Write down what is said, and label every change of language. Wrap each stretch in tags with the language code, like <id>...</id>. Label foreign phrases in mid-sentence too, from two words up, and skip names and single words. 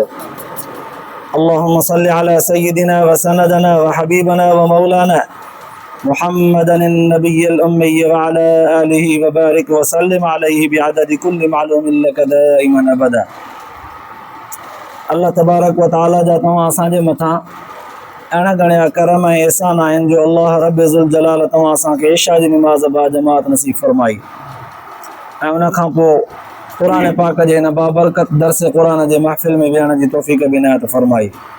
<ar>اللهم صل على سيدنا وسندنا وحبيبنا ومولانا محمد النبي الأمي وعلى آله وبارك وسلم عليه بعدد كل معلوم لك دائما أبدا. الله تبارك وتعالى</ar> <sd>जा तव्हां असांजे मथां अहिड़ा घणा करम ऐं एहसान आहिनि जो अल्लाह</sd> <ar>رب ذو الجلال</ar> <sd>तव्हां असांखे इशा जी निमाज़ बाजमात नसीब फरमाई ऐं उन खां पोइ क़ुरान पाक जे हिन बाबरकत दर्स क़ुरान जे महफ़िल में विहण जी तौफ़ीक़ बि इनायत फरमाई।</sd>